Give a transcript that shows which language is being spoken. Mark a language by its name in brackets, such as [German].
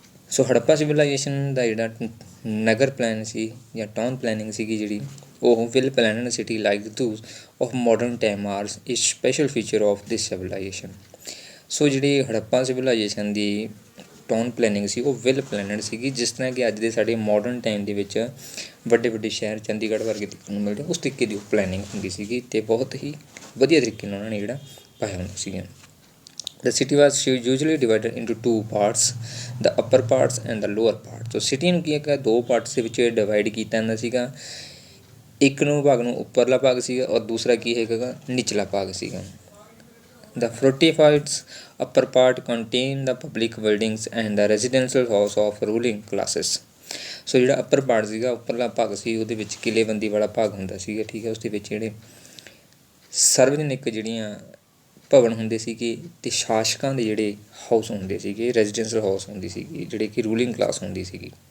[Punjabi] ਸੋ Harappa civilisation ਦਾ ਜਿਹੜਾ ਨਗਰ plan ਸੀ ਜਾਂ town planning ਸੀਗੀ ਜਿਹੜੀ ਉਹ [English] Well planned city like those of modern time are is special feature of this civilization. [Punjabi] ਸੋ ਜਿਹੜੀ Harappa civilisation ਦੀ town planning ਸੀ ਉਹ well planned ਸੀਗੀ, ਜਿਸ ਤਰ੍ਹਾਂ ਕਿ ਅੱਜ ਦੇ ਸਾਡੇ ਮਾਡਰਨ ਟਾਈਮ ਦੇ ਵਿੱਚ ਵੱਡੇ ਵੱਡੇ ਸ਼ਹਿਰ ਚੰਡੀਗੜ੍ਹ ਵਰਗੇ ਦੇਖਣ ਨੂੰ ਮਿਲਦੇ ਉਸ ਤਰੀਕੇ ਦੀ ਉਹ ਪਲੈਨਿੰਗ ਹੁੰਦੀ ਸੀਗੀ ਅਤੇ ਬਹੁਤ ਹੀ ਵਧੀਆ ਤਰੀਕੇ ਨਾਲ ਉਹਨਾਂ ਨੇ ਜਿਹੜਾ ਪਾਇਆ ਹੁੰਦਾ ਸੀਗਾ। [English] The city was usually divided into two parts, the upper parts and the lower part। [Punjabi] So city ਨੂੰ ਕੀ ਹੈਗਾ ਦੋ ਪਾਰਟਸ ਦੇ ਵਿੱਚ ਡਿਵਾਈਡ ਕੀਤਾ ਜਾਂਦਾ ਸੀਗਾ। ਇੱਕ ਨੂੰ ਭਾਗ ਨੂੰ ਉੱਪਰਲਾ ਭਾਗ ਸੀਗਾ ਔਰ ਦੂਸਰਾ ਕੀ ਹੈਗਾ ਨਿਚਲਾ ਭਾਗ ਸੀਗਾ। [English] The fortified upper part contain the public buildings and the residential house of ruling classes। [Punjabi] ਸੋ ਜਿਹੜਾ ਅੱਪਰ ਪਾਰਟ ਸੀਗਾ ਉੱਪਰਲਾ ਭਾਗ ਸੀ ਉਹਦੇ ਵਿੱਚ ਕਿਲ੍ਹੇਬੰਦੀ ਵਾਲਾ ਭਾਗ ਹੁੰਦਾ ਸੀਗਾ, ਠੀਕ ਹੈ। ਉਸ ਦੇ ਵਿੱਚ ਜਿਹੜੇ ਸਰਵਜਨਿਕ ਜਿਹੜੀਆਂ ਭਵਨ ਹੁੰਦੇ ਸੀਗੇ ਅਤੇ ਸ਼ਾਸਕਾਂ ਦੇ ਜਿਹੜੇ ਹਾਊਸ ਹੁੰਦੇ ਸੀਗੇ, ਰੈਜ਼ੀਡੈਂਸ਼ੀਅਲ ਹਾਊਸ ਹੁੰਦੀ ਸੀਗੀ ਜਿਹੜੇ ਕਿ ਰੂਲਿੰਗ ਕਲਾਸ ਹੁੰਦੀ ਸੀਗੀ।